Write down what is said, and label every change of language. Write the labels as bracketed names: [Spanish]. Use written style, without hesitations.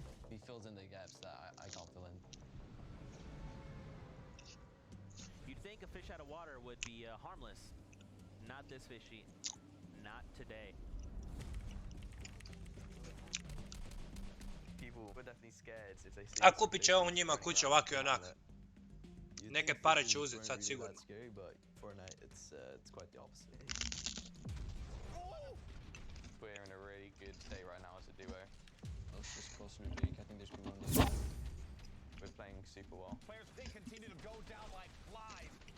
[English] He fills in the gaps that I can't fill in. You'd think a fish out of water would be harmless. Not this fishy. Not today. People were definitely scared if they see. [Bosnian] A kupit će on njima kuće ovako i onak. Neke pare će uzeti sad sigurno. [English] Scary, but Fortnite, it's quite the opposite. We're in a really good state right now as a duo. Let's just close to the peak. I think they should be running. We're playing super well. Players, they continue to go down like flies.